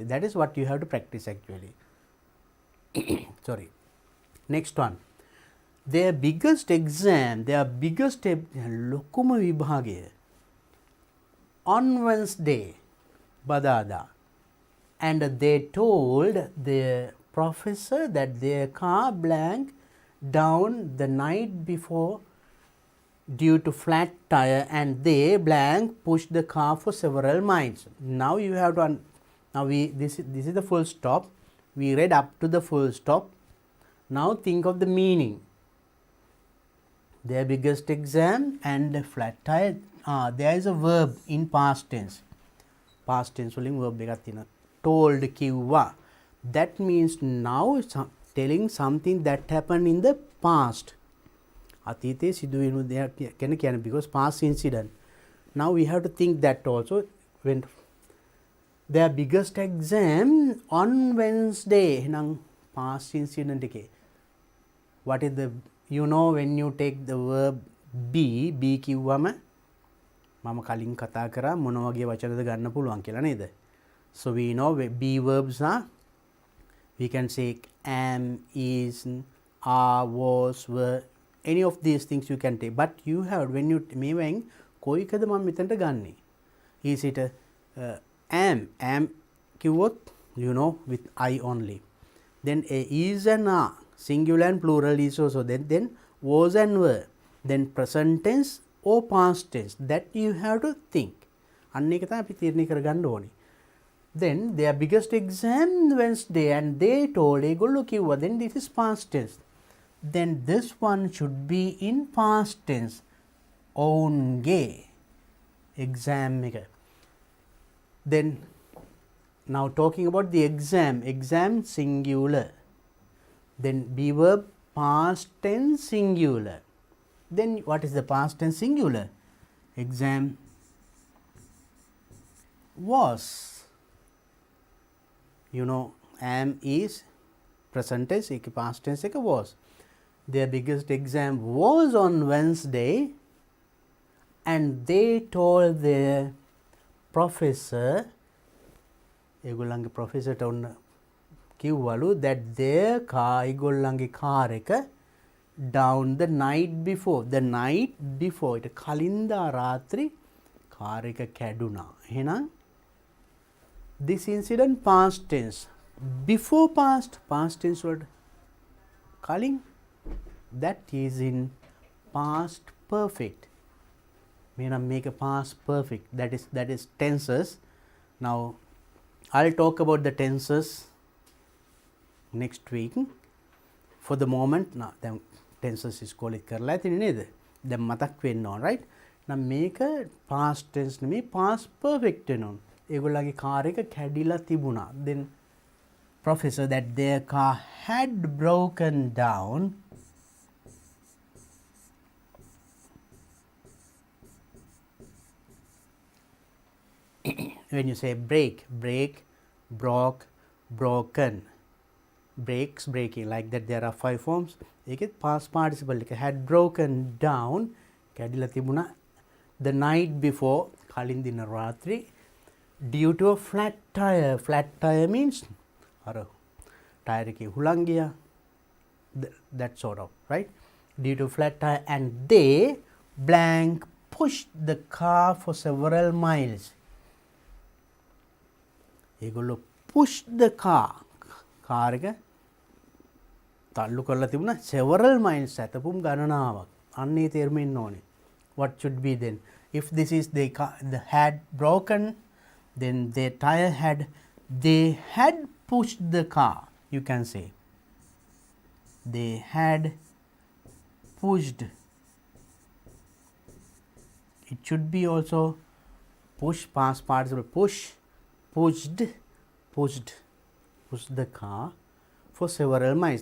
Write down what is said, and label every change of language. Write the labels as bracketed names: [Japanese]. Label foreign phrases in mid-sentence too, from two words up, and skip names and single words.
[English] That is what you have to practice actually. Sorry. Next one. Their biggest exam, [Sinhala] ලොකුම විභාගය [English] on Wednesday, [Sinhala] බදාදා. [English] And they told their professor that their car blank down the night before due to flat tire, and they blank pushed the car for several miles. Now you have to this is the full stop. We read up to the full stop. Now think of the meaning. Their biggest exam and the flat tire. There is a verb in past tense. Past tense [Sinhala] වලින් verb එකක් තියෙනවා. Told කිව්වා. [English] That means now telling something that happened in the past. [Sinhala] අතීතයේ සිදුවෙන දෙයක් ගැන කියන්නේ [English] because past incident. Now we have to think that also when their biggest exam on Wednesday. [Sinhala] එහෙනම් [English] past incident [Sinhala] එකේ [English] what is the when you take the verb be [Sinhala] කිව්වම මම කලින් කතා කරා මොන වගේ වචනද ගන්න පුළුවන් කියලා නේද? [English] So we know be verbs are, we can say am, is, are, was, were, any of these things you can take. But you have when you [Sinhala] මේවෙන් කොයිකද මම මෙතනට ගන්නෙ? [English] Is it a am කිව්වොත් you know with I only. Then a is and are, singular and plural is also. Then was and were. Then present tense or past tense. That you have to think. [Sinhala] අන්න ඒක තමයි අපි තීරණය කරගන්න ඕනේ. [English] Then their biggest exam Wednesday and they told [Sinhala] ඒගොල්ලෝ කිව්වා [English] then this is past tense. Then this one should be in past tense. [Sinhala] ඔවුන්ගේ exam එක. [English] Then now talking about the exam singular. Then be verb past tense singular. Then what is the past tense singular? Exam was. You know, am is present tense, past tense was. Their biggest exam was on Wednesday and they told their professor, [Sinhala] ඒගොල්ලන්ගේ professorට ඔන්න කිව්වලු [English] that their car, ඒගොල්ලන්ගේ car එක down the night before. The night before, [Sinhala] ඊට කලින්දා රාත්‍රි car එක කැඩුනා. [English] එහෙනම් this incident past tense. Before past tense word කලින්, that is in past perfect. [Sinhala] මෙන්න මේක [English] past perfect. That is tenses. Now I'll talk about the tenses next week. For the moment, now them tenses is called [Sinhala] කරලා තියෙන්නේ නේද? දැන් මතක් වෙන්න ඕන, right? නම් මේක [English] past tense [Sinhala] නෙමෙයි [English] past perfect [Sinhala] වෙනවා. ඒගොල්ලන්ගේ කාර් එක කැඩිලා තිබුණා. [English] Then professor that their car had broken down. When you say break, broke, broken. Breaks, breaking, like that there are 5 forms. ඒකෙත් past participle එක had broken down, [Sinhala] කැඩිලා තිබුණා. [English] The night before, [Sinhala] කලින් දින රාත්‍රී, [English] due to a flat tire. Flat tire means [Sinhala] අර tire එකේ හුලං ගියා. [English] That sort of, right? Due to flat tire and they blank pushed the car for several miles. ඒගොල්ලෝ pushed the car. [Sinhala] කාර් එක තල්ලු කරලා තිබුණා [English] several miles, [Sinhala] සැතපුම් ගණනාවක්. අන්නේ තේරුම ඉන්න ඕනේ. [English] What should be then? If this is the had broken, then their tire they had pushed the car. You can say they had pushed. It should be also push, past participle, pushed the car for several miles.